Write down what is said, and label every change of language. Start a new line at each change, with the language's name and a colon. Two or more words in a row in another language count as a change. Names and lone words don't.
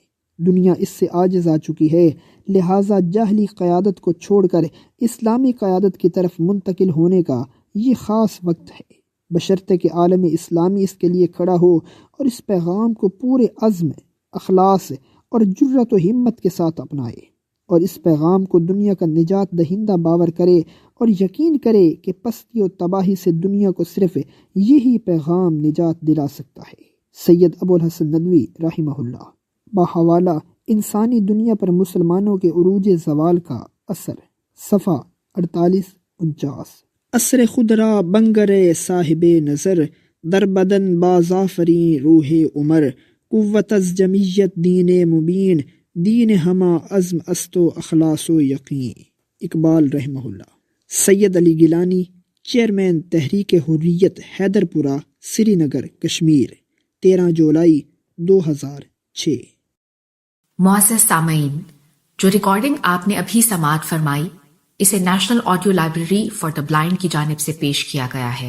Urdu: دنیا اس سے عاجز آ چکی ہے، لہٰذا جاہلی قیادت کو چھوڑ کر اسلامی قیادت کی طرف منتقل ہونے کا یہ خاص وقت ہے، بشرطے کہ عالم اسلامی اس کے لیے کھڑا ہو اور اس پیغام کو پورے عزم، اخلاص اور جرت و ہمت کے ساتھ اپنائے، اور اس پیغام کو دنیا کا نجات دہندہ باور کرے، اور یقین کرے کہ پستی و تباہی سے دنیا کو صرف یہی پیغام نجات دلا سکتا ہے۔ سید ابو الحسن ندوی
Arabic: رحمہ اللہ،
Urdu: بحوالہ انسانی دنیا پر مسلمانوں کے عروج زوال کا اثر، صفحہ 48-49۔
Persian: اثر خود را بنگر صاحب نظر، در بدن بازآفرین روح عمر، قوت از جمعیت دین مبین، دین ہما عزم است و اخلاص و یقین۔
Urdu: اقبال
Arabic: رحمہ اللہ۔
Urdu: سید علی گیلانی، چیئرمین تحریک حریت حیدر پورہ، سری نگر، کشمیر، 13 جولائی 2006۔ معزز سامعین، جو ریکارڈنگ آپ نے ابھی سماعت فرمائی، اسے نیشنل آڈیو لائبریری فار دا بلائنڈ کی جانب سے پیش کیا گیا ہے۔